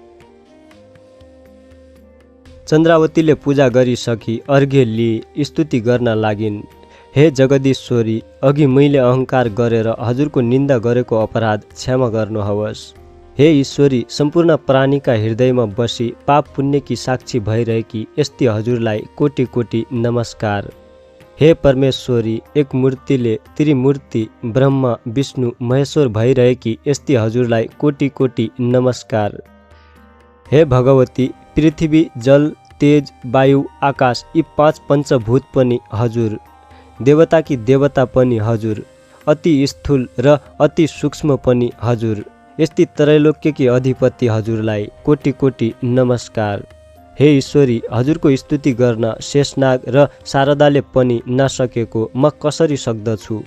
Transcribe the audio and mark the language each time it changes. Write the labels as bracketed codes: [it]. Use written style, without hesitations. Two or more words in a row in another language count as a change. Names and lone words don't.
[ne] चन्द्रावतीले पूजा गरिसकी अर्घ्य लिई स्तुति गर्न लागिन्। हे जगदीश्वरी, अघि मैले अहङ्कार गरेर हजुरको निन्दा गरेको अपराध क्षमा गर्नुहोस्। हे ईश्वरी, सम्पूर्ण प्राणीका हृदयमा बसी पाप पुण्यकी साक्षी भइरहेकी यस्ती हजुरलाई कोटि कोटि नमस्कार। हे परमेश्वरी, एक मूर्तिले त्रिमूर्ति ब्रह्मा विष्णु महेश्वर भइरहेकी यस्ती हजुरलाई कोटि कोटि नमस्कार। हे भगवती, पृथ्वी जल तेज वायु आकाश यी 5 पञ्चभूत पनि हजुर, देवताकी देवता पनि हजुर, अति स्थूल र अति सूक्ष्म पनि हजुर, यस्ती त्रैलोक्यकी अधिपति हजुरलाई कोटि कोटि नमस्कार। हे ईश्वरी, हजुरको स्तुति गर्न शेषनाग र शारदाले पनि नसकेको म कसरी सक्दछु।